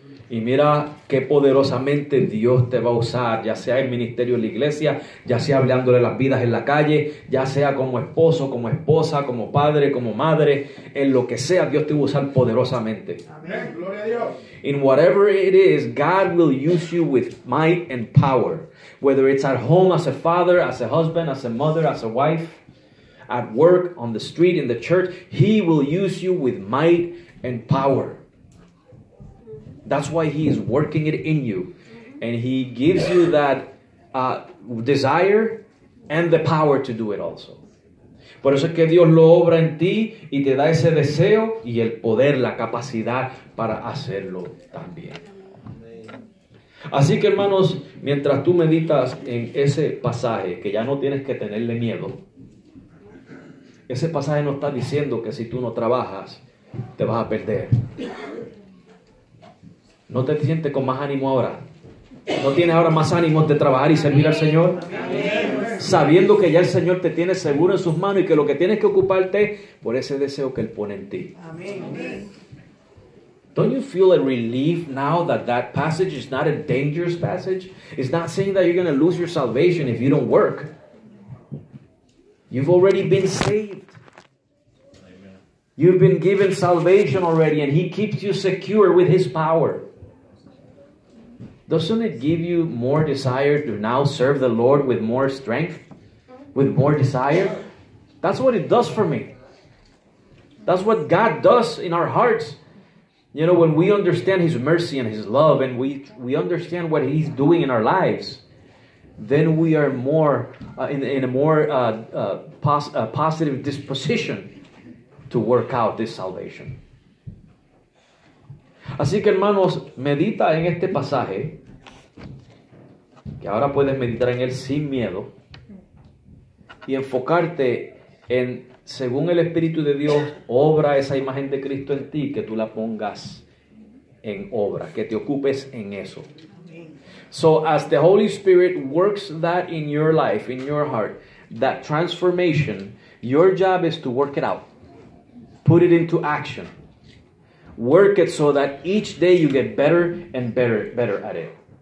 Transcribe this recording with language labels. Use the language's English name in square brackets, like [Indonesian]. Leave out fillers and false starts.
[Spanish] Y mira qué poderosamente Dios te va a usar, ya sea en ministerio en la iglesia, ya sea hablándole las vidas en la calle, ya sea como esposo, como esposa, como padre, como madre, en lo que sea, Dios te va a usar poderosamente. Amén, gloria a Dios. [English] In whatever it is, God will use you with might and power. Whether it's at home as a father, as a husband, as a mother, as a wife, at work, on the street, in the church, He will use you with might and power. That's why He is working it in you. And He gives you that desire and the power to do it also. [Spanish] Por eso es que Dios lo obra en ti y te da ese deseo y el poder, la capacidad para hacerlo también. Así que, hermanos, mientras tú meditas en ese pasaje, que ya no tienes que tenerle miedo, ese pasaje no está diciendo que si tú no trabajas, te vas a perder. ¿No te sientes con más ánimo ahora? ¿No tienes ahora más ánimo de trabajar y servir al Señor? Sabiendo que ya el Señor te tiene seguro en sus manos y que lo que tienes que ocuparte por ese deseo que Él pone en ti. [English] Don't you feel a relief now that that passage is not a dangerous passage? It's not saying that you're going to lose your salvation if you don't work. You've already been saved. You've been given salvation already, and He keeps you secure with His power. Doesn't it give you more desire to now serve the Lord with more strength? With more desire? That's what it does for me. That's what God does in our hearts. You know, when we understand His mercy and His love, and we understand what He's doing in our lives, then we are more in a more positive disposition to work out this salvation. [Spanish] Así que, hermanos, medita en este pasaje, que ahora puedes meditar en él sin miedo, y enfocarte en, según el Espíritu de Dios, obra esa imagen de Cristo en ti, que tú la pongas en obra, que te ocupes en eso. [English] So as the Holy Spirit works that in your life, in your heart, that transformation, your job is to work it out. Put it into action. Work it so that each day you get better and better at it.